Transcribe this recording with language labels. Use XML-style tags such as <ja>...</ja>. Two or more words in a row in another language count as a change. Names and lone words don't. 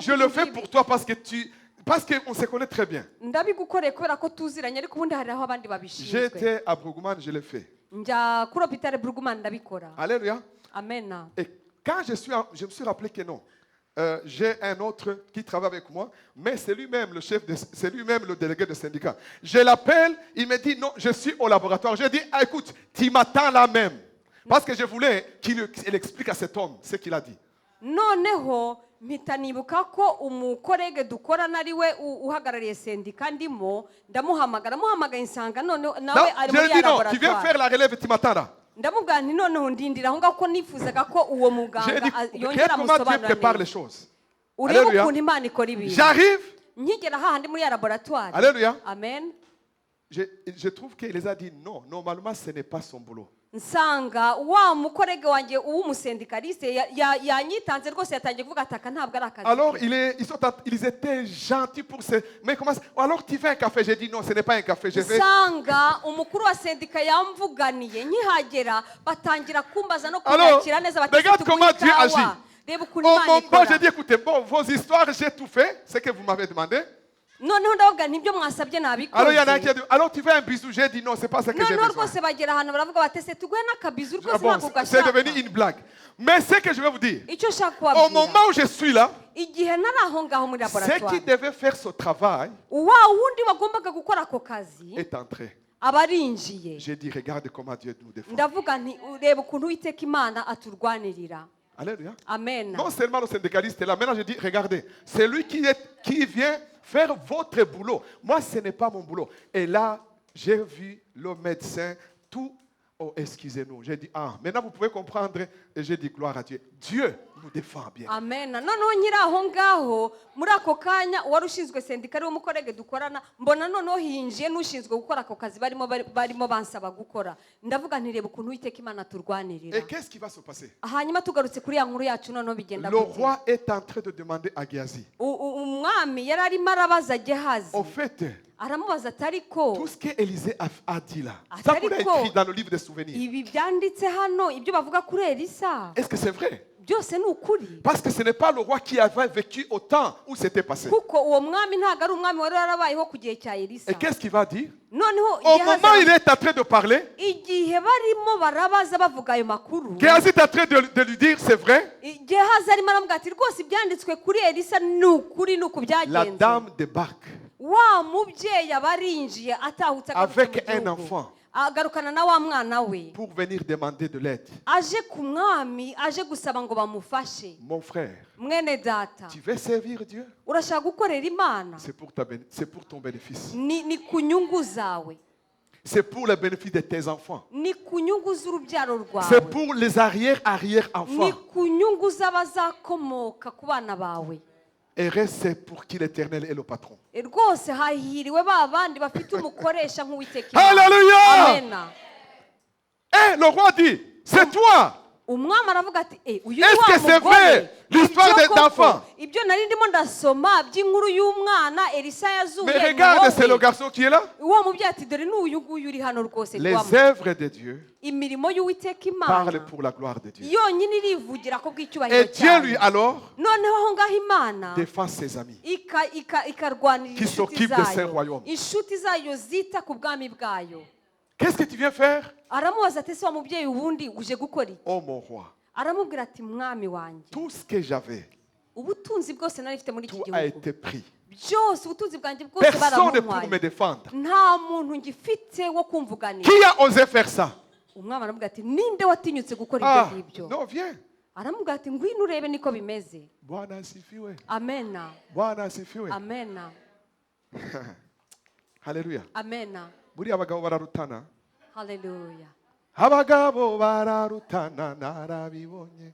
<fr>Je le fais pour toi parce qu'on se connaît très bien.</fr> <rw>ndabigukoreye kubera ko tuziranye ariko ubundi hari aho abandi babishinzwe</rw> <fr>J'étais à Brugman, je l'ai fait.</fr> <rw>njya kuri hopitale Brugman ndabikora</rw> <fr>Alléluia.</fr> <rw>amena</rw> <fr>Et quand je me suis rappelé que non, j'ai un autre qui travaille avec moi, mais c'est lui-même le chef, c'est lui-même le délégué de syndicat. Je l'appelle, il me dit non, je suis au laboratoire. Je dis, ah, écoute, tu m'attends là même. Parce que je voulais qu'il explique à cet homme ce qu'il a dit.</fr> <rw>noneho mpita nibuka ko umukorege dukorana ari we uhagarariye sendika ndimo ndamuhamagaye nsanga noneho</rw> <fr>Non,</fr> <rw>nawe ari</rw> <fr>je</fr> <rw>muri</rw> <fr>lui</fr> <rw>ya</rw> <fr>dis non, tu viens</fr> <rw>laboratoire</rw> <fr>faire la relève, tu m'attends là.</fr> <rw>ndamubwira nti noneho ndindira aho ngaho ko nifuzaga ko uwo</rw> <fr>J'ai</fr> <rw>muganga</rw> <fr>dit,</fr> <rw>yongera</rw> <fr>regarde comment Dieu</fr> <rw>amusobanurira</rw> <fr>prépare les</fr> <rw>neza</rw> <fr>choses.</fr> <rw>urebe</rw> <fr>Alléluia.</fr> <rw>ukuntu imana ikora ibintu</rw> <fr>J'arrive,</fr> <rw>nkigera hahandi muri ya laboratoire</rw> <fr>Alléluia.</fr> <rw>amen</rw> <fr>Je trouve qu'il les a dit non, normalement ce n'est pas son boulot.</fr> <rw>nsanga wa mukorege wanjye w'umusendikaliste yanyitanze rwose yatangiye kuvuga ataka ntabwo ari akazi</rw> <fr>Alors ke. ils étaient gentils pour ce. Mais comment ça? Alors tu fais un café? J'ai dit non, ce n'est pas un café. Je vais.</fr> <rw>nsanga umukuru wa sendika yamvuganiye nkihagera batangira kumbaza no</rw> <fr>Alors,</fr> <rw>kunyakira neza</rw> <fr>regarde comment Dieu agit.</fr> <rw>reba ukuntu</rw> <fr>Au</fr> <rw>imana</rw> <fr>moment,</fr> <rw>ikora</rw> <fr>j'ai dit écoutez, bon, vos histoires, j'ai tout fait, ce que vous m'avez demandé.</fr> <rw>noneho ndavuga nibyo mwasabye</rw> <fr>Alors il y en a qui a</fr> <rw>nabikoze</rw> <fr>dit alors tu veux un bisou? J'ai dit non, c'est pas ça que j'ai</fr> <rw>noneho</rw> <fr>besoin.</fr> <rw>rwose bagera ahantu baravuga batese tuguhe n'akabizu</rw> <fr>Ah</fr> <rw>rwose</rw> <fr>bon,</fr> <rw>ntabwo</rw> <fr>c'est devenu</fr> <rw>gashaka</rw> <fr>une blague. Mais ce que je vais vous dire,</fr> <rw>icyo nshaka</rw> <fr>au</fr> <rw>kubabwira</rw> <fr>moment où je suis là,</fr> <rw>igihe nari aho ngaho muri</rw> <fr>ceux</fr> <rw>laboratoire</rw> <fr>qui devaient faire ce travail</fr> <rw>wa wundi wagombaga gukora ako kazi</rw> <fr>est entré.</fr> <rw>aba arinjiye</rw> <fr>J'ai dit regarde comment Dieu nous défend.</fr> <rw>ndavuga nti ureba ukuntu uwiteka imana aturwanirira</rw> <fr>Alléluia.</fr> <rw>amen</rw> <fr>Non seulement le syndicaliste est là, maintenant je dis regardez, c'est lui qui vient faire votre boulot. Moi, ce n'est pas mon boulot. Et là, j'ai vu le médecin, tout. Oh, excusez-nous. J'ai dit, ah, maintenant vous pouvez comprendre. Et j'ai dit, gloire à Dieu. Dieu nous défend bien.</fr> <rw>amen noneho nkiri aho ngaho muri ako kanya uwari ushinzwe sendika ari umukorege dukorana mbona noneho hinjiye n'ushinzwe gukora ako kazi barimo bansaba gukora ndavuga nti reba ukuntu uwiteka imana aturwanirira</rw> <fr>Et qu'est-ce qui va se passer?</fr> <rw>hanyuma tugarutse kuri ya nkuru yacu noneho bigenda</rw> <fr>Le</fr> <rw>gute</rw> <fr>roi est en train de demander à Géasi.</fr> <rw>umwami yari arimo arabaza gehazi</rw> <fr>Au fait,</fr> <rw>aramubaza ati ariko</rw> <fr>tout ce qu'Élisée a dit là, Ah, ça vous l'a Tariko. écrit dans le livre des souvenirs.</fr> <rw>ibi byanditse hano ibyo bavuga kuri elisa</rw> <fr>Est-ce que c'est vrai?</fr> <rw>byose ni ukuri</rw> <fr>Parce que ce n'est pas le roi qui avait vécu au temps où c'était passé.</fr> <rw>kuko uwo mwami ntabwo ari umwami wari warabayeho ku gihe cya elisa</rw> <fr>Et qu'est-ce qu'il va dire?</fr> <rw>noneho</rw> <fr>Au moment où il est en train de parler,</fr> <rw>igihe barimo barabaza bavuga ayo makuru</rw> <fr>Géasi est en train de lui dire, c'est vrai.</fr> <rw>gehazi arimo aravuga ati rwose ibyanditswe kuri elisa ni ukuri ni uku</rw> <fr>La</fr> <rw>byagenze</rw> <fr>dame débarque</fr> <rw>wa mubyeyi aba arinjiye atahutse agarutse</rw> <fr>avec</fr> <rw>mu</rw> <fr>un</fr> <rw>gihugu.</rw> <fr>enfant</fr> <rw>agarukana na wa mwana we</rw> <fr>pour venir demander de l'aide.</fr> <rw>aje ku mwami aje gusaba ngo bamufashe</rw> <fr>Mon frère,</fr> <rw>mwene data</rw> <fr>tu veux servir Dieu?</fr> <rw>urashaka gukorera imana</rw> <fr>C'est pour ton bénéfice.</fr> <rw>ni ku nyungu zawe</rw> <fr>c'est pour le bénéfice de tes enfants.</fr> <rw>ni ku nyungu z'urubyaro</rw> <fr>C'est</fr> <rw>rwawe,</rw> <fr>pour les arrière-arrière-enfants.</fr> <rw>ni ku nyungu z'abazakomoka ku bana bawe.</rw> <fr>Heureux, c'est pour qui l'Éternel est le patron.</fr> <rw>Rwose hahiriwe ba bandi bafite umukoresha nk'uwiteka Imana.</rw> <fr>Alléluia!</fr> <rw>Amena.</rw> <fr>Et le roi dit, c'est toi.</fr> <rw>Umwami aravuga ati uyu ni</rw> <fr>Est-ce que</fr> <rw>wa</rw> <fr>c'est</fr> <rw>mugore.</rw> <fr>vrai, l'histoire</fr> <rw>Ibyo koko,</rw> <fr>d'enfant?</fr> <rw>ibyo nari ndimo ndasoma by'inkuru y'umwana Elisa yazuye</rw> <fr>Mais</fr> <rw>ni</rw> <fr>regarde, c'est le</fr> <rw>wowe.</rw> <fr>garçon qui est là.</fr> <rw>Uwo mubyeyi ati dore n'uyu nguyu uri hano rwose</rw> <fr>Les</fr> <rw>rwamu.</rw> <fr>œuvres de Dieu</fr> <rw>Imirimo y'uwiteka</rw> <fr>parlent</fr> <rw>Imana</rw> <fr>pour la gloire de Dieu.</fr> <rw>yonyine irivugira ko</rw> <fr>Et</fr> <rw>bw'icyubahiro</rw> <fr>Dieu, lui,</fr> <rw>cyayo.</rw> <fr>alors,</fr> <rw>Noneho aho ngaho Imana</rw> <fr>défend ses amis.</fr> <rw>ikarwanira</rw> <fr>Qui</fr> <rw>inshuti</rw> <fr>s'occupe de ses</fr> <rw>zayo,</rw> <fr>royaumes.</fr> <rw>inshuti zayo zita ku bwami bwayo.</rw> <fr>Qu'est-ce que tu viens faire?</fr> <rw>Aramubaza ati ese wa mubyeyi ubundi uje gukora iki?</rw> <fr>Oh mon roi,</fr> <rw>Aramubwira ati mwami wanjye,</rw> <fr>tout ce que j'avais,</fr> <rw>ubutunzi bwose nari mfite muri iki</rw> <fr>tout a</fr> <rw>gihugu</rw> <fr>été pris.</fr> <rw>byose, ubutunzi bwanjye bwose</rw> <fr>Personne ne pour me</fr> <rw>baramuntwaye,</rw> <fr>défendre.</fr> <rw>nta muntu ngifite wo kumvuganira.</rw> <fr>Qui a osé faire ça?</fr> <rw>Umwami aramubwira ati ninde watinyutse gukora</rw> <fr>Ah,</fr> <rw>ibyo ngibyo?</rw> <fr>non, viens.</fr> <rw>Aramubwira ati ngwino urebe niko bimeze.</rw> <sw>Bwana asifiwe.</sw> <rw>Amena,</rw> <sw>Bwana asifiwe.</sw> <rw>amena,</rw> <sw>Haleluya.</sw> <rw>amena, Buriya abagabo bararutana. haleluya. Abagabo bararutana narabibonye.</rw>